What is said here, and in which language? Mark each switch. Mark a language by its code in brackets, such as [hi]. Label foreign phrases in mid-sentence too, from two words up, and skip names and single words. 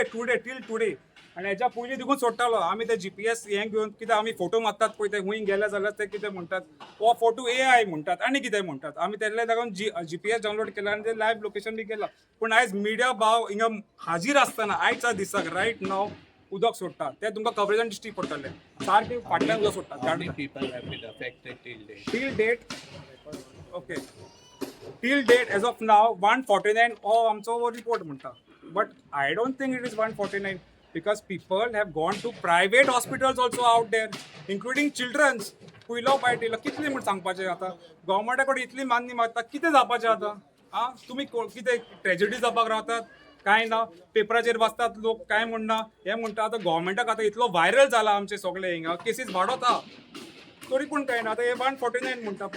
[en] till today [kok] आनी हेच्या पयलीं देखून सोडटालो आमी ते GPS हें घेवन कित्याक आमी फोटो मारतात पळय ते खूंय गेले जाल्यार ते कितें म्हणटात हो फोटो AI म्हणटात आनी कितें म्हणटात आमी तेले लागून GPS डावनलोड केला आनी ते [en] live location [kok] बी केला पूण आयज मिडिया भाव हिंगा हाजीर आसतना आयच्या दिसाक रायट नाव उदक सोडटा ते तुमकां कवरेजान दिश्टी पडटले सारकें फाटल्यान उदक सोडटा [en] How many people have been affected till date? till date okay till date as of now 149 [kok] हो आमचो रिपोर्ट म्हणटा [en] but I don't think it is 149 because people have gone to private hospitals also out there including children's [kok] पयलो पायट येयलो कितले म्हण सांगपाचें आतां गव्हर्मेंटा कडेन इतली मान्य मागता कितें जावपाचें आतां आं तुमी कितें ट्रेजेडी जावपाक रावतात काय ना पेपराचेर वाचतात लोक काय म्हणना हे म्हणटा आतां गव्हर्मेंटाक आतां इतलो व्हायरल जाला आमचे सगळे हिंगा केसीस वाडोता तरी पूण काय ना आतां हे 149 म्हणटा पूण